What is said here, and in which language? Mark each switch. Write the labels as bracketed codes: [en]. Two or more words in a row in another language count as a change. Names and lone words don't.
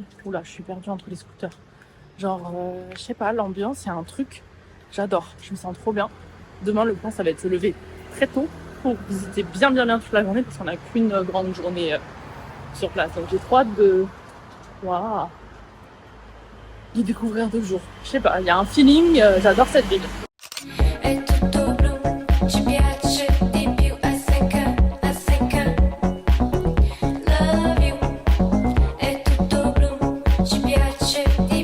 [fr] Oula, je suis perdue entre les scooters. Genre, je sais pas, l'ambiance, c'est un truc, j'adore, je me sens trop bien. Demain, le plan, ça va être se lever très tôt pour visiter bien toute la journée parce qu'on n'a qu'une grande journée sur place. Donc j'ai trop hâte de découvrir 2 jours. Je sais pas, il y a un feeling, j'adore cette ville. [it] È tutto blu, ci piace di più a secca, [en] love you. [it] È tutto blu, ci piace